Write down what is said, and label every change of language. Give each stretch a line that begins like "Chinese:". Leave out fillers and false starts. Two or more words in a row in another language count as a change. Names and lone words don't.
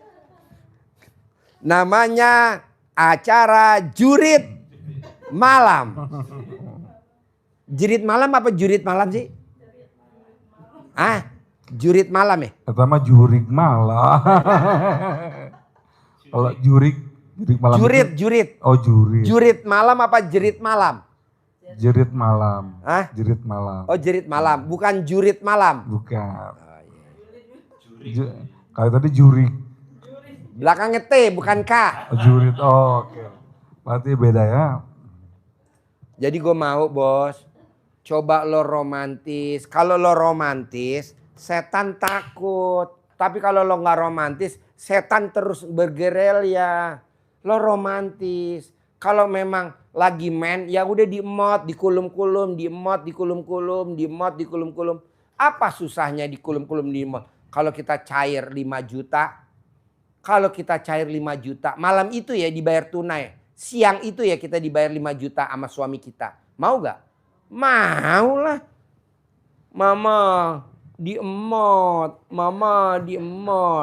Indonesian: Namanya acara jurit malam. Jurit malam apa jurit malam sih? Ah, jurit malam ya? Pertama jurik malah. Kalau jurik malam. Jurit. Oh jurik. Jurit malam apa jerit malam? Jerit malam. Hah? Jerit malam. Oh jerit malam, bukan jurit malam. Bukan. Kalau tadi jurik. Belakangnya T bukan K. Oh, jurit. Oh, oke. Berarti beda ya. Jadi gue mau bos, coba lo romantis. Kalau lo romantis, setan takut. Tapi kalau lo nggak romantis, setan terus bergerilya. Lo romantis. Kalau memang lagi main, ya udah diemot, dikulum-kulum, diemot, dikulum-kulum, diemot, dikulum-kulum. Apa susahnya dikulum-kulum, diemot? Kalau kita cair 5 juta, kalau kita cair 5 juta, malam itu ya dibayar tunai. Siang itu ya kita dibayar 5 juta sama suami kita. Mau gak? Mau lah. Mama diemot, mama diemot.